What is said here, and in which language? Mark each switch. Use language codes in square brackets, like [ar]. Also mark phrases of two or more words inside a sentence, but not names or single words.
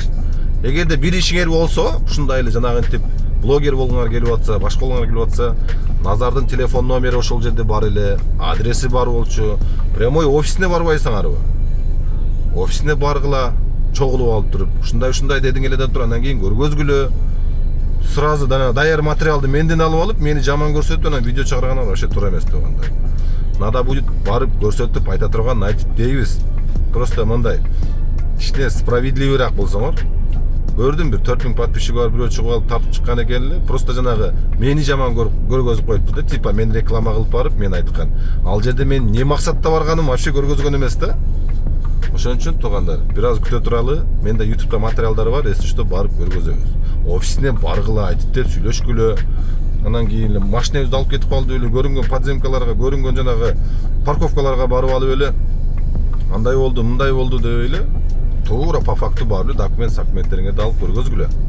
[ky] Эгерде бир ишиңер болсо, ушундай эле жанагы интип блогер болгоңар келип атса, башка болгоңар келип атса, Назардын телефон номери ошол жерде бар эле, адреси бар болчу. Прямой офисине барбайсыңарбы? Офисине баргыла, чогулуп алып туруп, ушундай дедиң эледен туруп анан кийин көргөзгүлө. Сразу даяр материалды менден алып алып, мени жаман көрсөтүп анан видео чыгаргандар вообще туура эмес тугандар. [ru] Надо будет [ky] барып көрсөтүп айта турганын айтып дейбиз. Просто мындай кичине справедливыйраак болсоңор. Көрдүм бир 4000 подписчиги бар бирөө чыгып алып тартып чыккан экен эле. Просто жанагы мени жаман көргөзүп коюпту да, типа мен реклама кылып барып мен айткан. Ал жерде мен не максатта барганым вообще көргөзгөн эмес да. Ошон үчүн тугандар, бир аз күтө туралы. Менде YouTube'да материалдар бар, [ru] если что [ky] барып көргөзөбүз. Офисине баргыла, айтып деп сүйлөшкүлө. Анан кийин машинабызды алып кетип калды эле, көрүнгөн подземкаларга, көрүнгөн жанагы парковкаларга барып алып эле. Андай болду, мындай болду деп эле. Туура [ru] по факту [ky] барып документтериңерди алып көргөзгүлө.